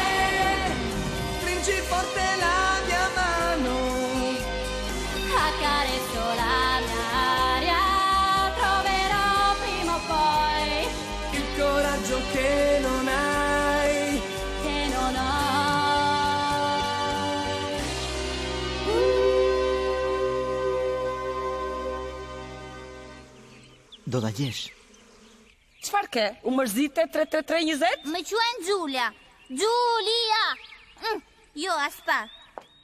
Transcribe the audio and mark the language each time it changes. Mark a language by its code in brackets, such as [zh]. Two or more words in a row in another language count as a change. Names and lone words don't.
[it] Stringi forte la mia mano, accarezzo la mia aria. Troverò prima o poi il coraggio che non hai, che non ho. [sq] Do ta gjesh. Çfarë ke? U mërzite 33320? Më quajnë Xulia. Xulia! Jo, as pak.